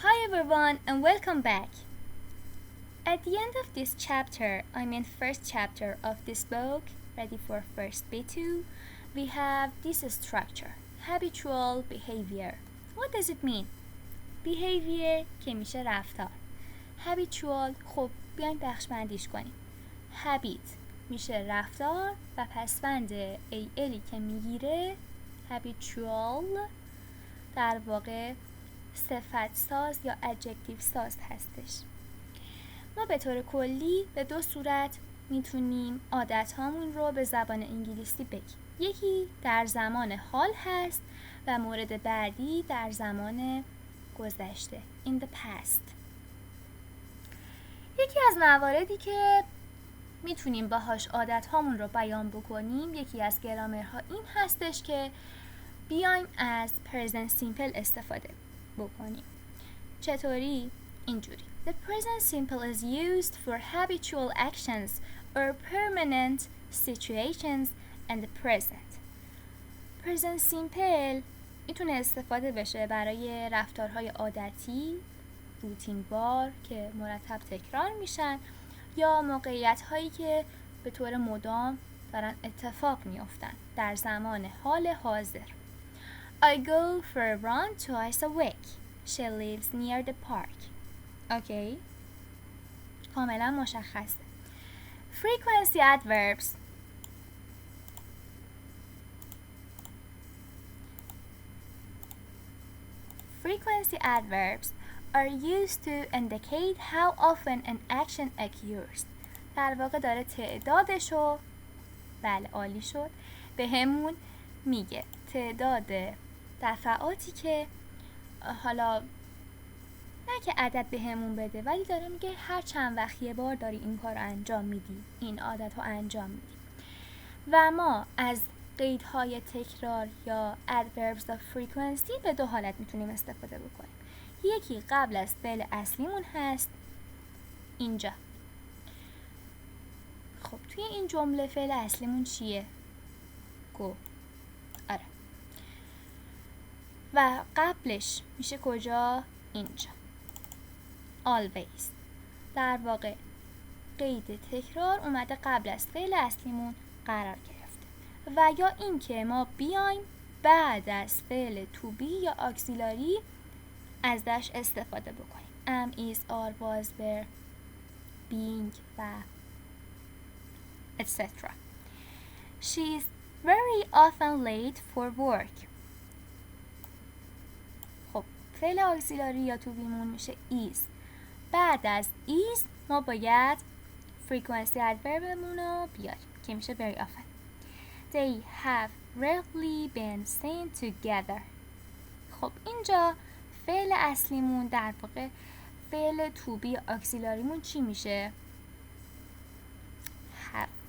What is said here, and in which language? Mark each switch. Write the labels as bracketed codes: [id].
[en] everyone and welcome back. At the end of this chapter, first chapter of this book, ready for first B2, we have this structure, habitual behavior. What does it mean? [fa] Behavior که میشه رفتار. Habitual خب بیاین بخش بندیش کنیم. Habit میشه رفتار و پسوند AL که میگیره habitual در واقع صفت ساز یا adjective ساز هستش. ما به طور کلی به دو صورت میتونیم عادت هامون رو به زبان انگلیسی بگیم. یکی در زمان حال هست و مورد بعدی در زمان گذشته [en] in the past. [fa] یکی از مواردی که میتونیم باهاش عادت هامون رو بیان بکنیم، یکی از گرامرها این هستش که بیایم از present simple استفاده بکنیم. چطوری؟ اینجوری. [en] The present simple is used for habitual actions or permanent situations in the present. [fa] Present simple میتونه استفاده بشه برای رفتارهای عادتی، روتین بار که مرتب تکرار میشن یا موقعیت هایی که به طور مدام دارن اتفاق میافتن در زمان حال حاضر. [en] I go for a run twice a week. She lives near the park. [fa] اوکی؟ کاملا مشخصه. [en] Frequency adverbs. Frequency adverbs are used to indicate how often an action occurs. [fa] در واقع داره تعدادشو بله عالی شد به همون میگه تعداد دفعاتی که حالا نه که عدد به همون بده ولی داره میگه هر چند وقت یه بار داری این کار رو انجام میدی، این عادت رو انجام میدی. و ما از قیدهای تکرار یا [en] adverbs of frequency [fa] به دو حالت میتونیم استفاده بکنیم. یکی قبل از فعل اصلیمون هست اینجا. خب توی این جمله فعل اصلیمون چیه؟ گو. آره. و قبلش میشه کجا؟ اینجا. always. در واقع قید تکرار اومده قبل از فعل اصلیمون قرار گرفته. و یا این که ما بیایم بعد از فعل to be یا auxiliary ازش استفاده بکنیم. [en] am, is, are, was, were, being و etc. She is very often late for work. [fa] خب فعل auxiliary یا to be مون میشه is. بعد از is ما باید frequency adverbمون رو بیاریم که میشه [en] very often. They have rarely been seen together. [fa] خب اینجا فعل اصلیمون در واقع فعل to be auxiliaryمون چی میشه؟ have.